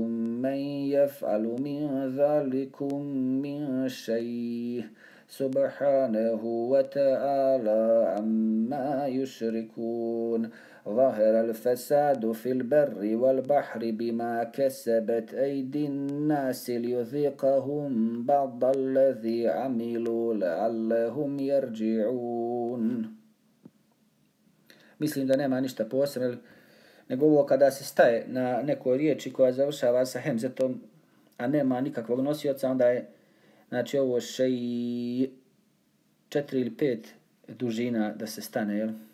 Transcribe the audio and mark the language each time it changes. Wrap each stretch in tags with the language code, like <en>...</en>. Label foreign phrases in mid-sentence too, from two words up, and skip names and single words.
<ar>من يفعل من ذلكم من شيء سبحانه وتعالى عما يشركون ظهر الفساد في البر والبحر بما كسبت أيدي الناس ليذيقهم بعض الذي عملوا لعلهم يرجعون.</ar> <bs>Mislim da nema ništa posebno, nego ovo kada se staje na nekoj riječi koja završava sa hemzetom, a nema nikakvog nosioca, onda je znači ovo 4 ili 5 dužina da se stane,</bs>